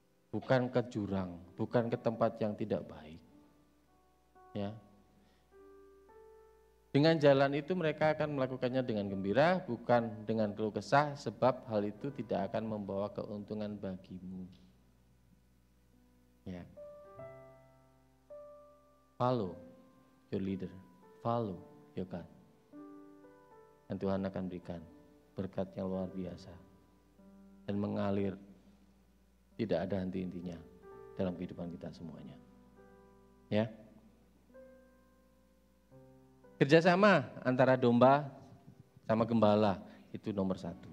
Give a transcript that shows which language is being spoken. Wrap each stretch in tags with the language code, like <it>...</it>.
<id>Bukan ke jurang, bukan ke tempat yang tidak baik. Ya. Dengan jalan itu mereka akan melakukannya dengan gembira, bukan dengan keluh kesah, sebab hal itu tidak akan membawa keuntungan bagimu. Ya.</id> <en>Follow your leader, follow your God.</en> <id>Dan Tuhan akan berikan berkat yang luar biasa dan mengalir tidak ada henti-hentinya dalam kehidupan kita semuanya. Ya. Kerjasama antara domba sama gembala itu nomor 1.</id>